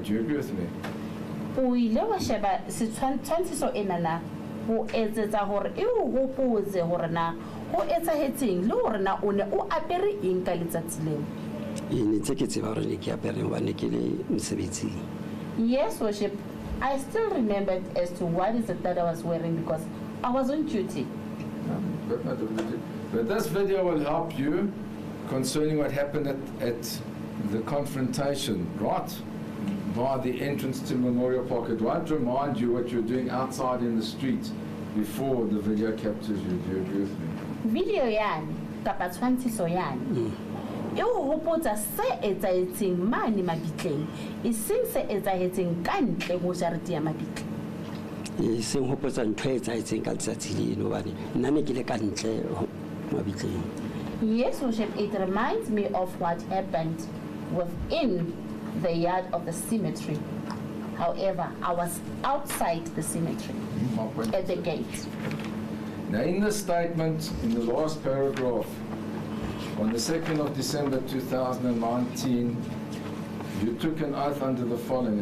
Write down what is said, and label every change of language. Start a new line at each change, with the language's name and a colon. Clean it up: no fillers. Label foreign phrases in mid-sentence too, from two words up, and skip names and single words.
English: Do you agree with me?
Southern Sotho: O ile wa sheba setshwantshiso ena na ho etsetsa hore e o hopotse hore na ho etsahetseng le hore na o ne o apere eng ka letsatsi leo. ne tse ke tseba hore ne ke apere hobane ke le mosebetsing.
English: Yes, Worship. I still remembered as to what is it that I was wearing because I was on duty. But this video will help you concerning what happened at the confrontation, right? By the entrance to Memorial Park. It won't remind you what you're doing outside in the street before the video captures you. Do you agree with me?
Southern Sotho: Video yan, kapa tshwantshiso yan. E o hopotsa se etsahetseng mane mabitleng, e seng se etsahetseng ka ntle ho jarete ya mabitle. E seng hopotsa ntho e etsahetseng ka letsatsi leno hobane nna ne ke le ka ntle mabitleng.
English: Yes, Worship, it reminds me of what happened within the yard of the cemetery. However, I was outside the cemetery at the gate. Now, in the statement, in the last paragraph, on the 2nd of December 2019, you took an oath under the following.